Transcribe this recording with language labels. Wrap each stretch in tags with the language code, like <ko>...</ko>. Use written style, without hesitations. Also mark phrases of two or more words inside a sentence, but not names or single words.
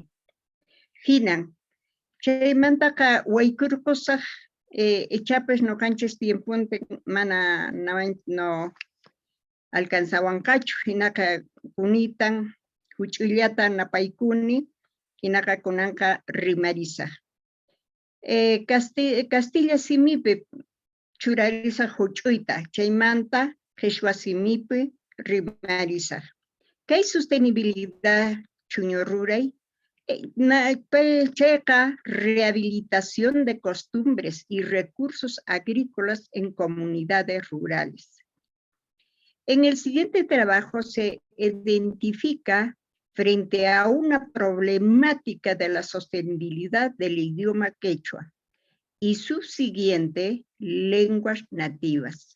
<qu>Hinan chaymantaqa waykurqusaq echapes noqanchis tiempunte mana no alcanzawanqachu, hinaqa kunitan huch'uyllata napaykuni, hinaqa kunanqa rimarisaq. Castilla simipi churarisaq huch'uyta, chaymanta qhichwa simipi rimarisaq. Kay sostenibilidad chuño ruray, chayqa</qu> <es>rehabilitación de costumbres y recursos agrícolas en comunidades rurales. En el siguiente trabajo se identifica frente a una problemática de la sostenibilidad del idioma quechua y subsiguiente lenguas nativas.</es>